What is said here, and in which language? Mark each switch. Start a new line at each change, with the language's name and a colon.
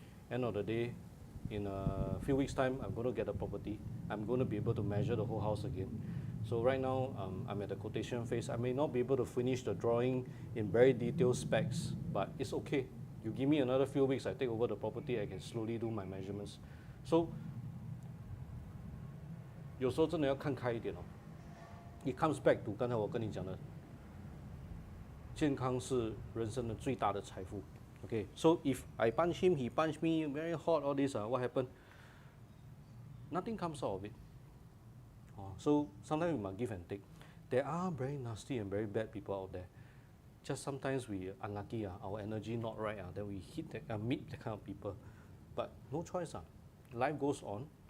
English: End of the day, in a few weeks' time, I'm going to get a property. I'm going to be able to measure the whole house again. So right now, I'm at the quotation phase. I may not be able to finish the drawing in very detailed specs, but it's okay. You give me another few weeks, I take over the property, I can slowly do my measurements.
Chinese: So, 有时候真的要看开一点哦。
English: It comes back to
Chinese: 刚才我跟你讲的，健康是人生的最大的财富。
English: Okay, so if I punch him, he punch me, very hot, all this, what happened? Nothing comes out of it. So sometimes we must give and take. There are very nasty and very bad people out there. Just sometimes we unlucky, our energy not right, then we meet that kind of people. But no choice. Life goes on.